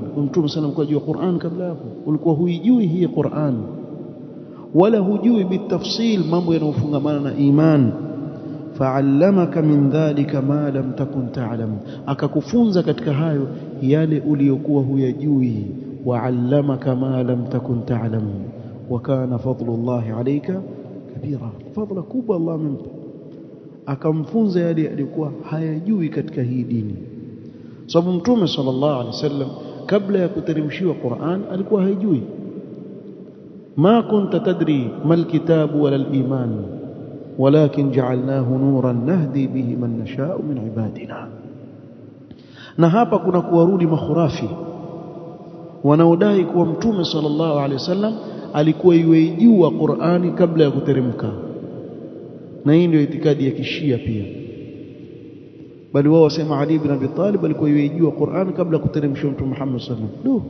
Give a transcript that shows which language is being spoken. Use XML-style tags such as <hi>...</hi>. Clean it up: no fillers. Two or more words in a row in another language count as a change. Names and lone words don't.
<sw>Mtume sana alikuwa hujui Qur'an kabla hapo, ulikuwa hujui hii Qur'an wala hujui bitafsil mambo yanayofungamana na iman.</sw> <ar>فعلمك من ذلك ما لم تكن تعلم,</ar> <sw>akakufunza katika hayo yale uliyokuwa huyajui.</sw> <ar>وعلمك ما لم تكن تعلم وكان فضل الله عليك كبيرا,</ar> <sw>fadla kubwa Allah amempa, akamfunza yale alikuwa hayajui katika hii dini. Sababu Mtume</sw> <ar>صلى الله عليه وسلم</ar> <sw>kabla ya kuteremshiwa Qur'an alikuwa hayajui.</sw> <ar>ما كنت تدري ما الكتاب ولا الإيمان ولكن جعلناه نورا نهدي به من نشاء من عبادنا.</ar> <sw>Na hapa kuna kuwarudi makhurafi wanaodai kuwa Mtume</sw> <ar>صلى الله عليه وسلم</ar> <sw>alikuwa yuijua Qur'ani kabla ya kuteremka, na hii ndio itikadi ya Kishia pia. Bali wao wasema Ali ibn Abi Talib alikuwa yuijua Qur'ani kabla ya kuteremshwa Mtume Muhammad</sw> <ar>صلى الله عليه وسلم.</ar>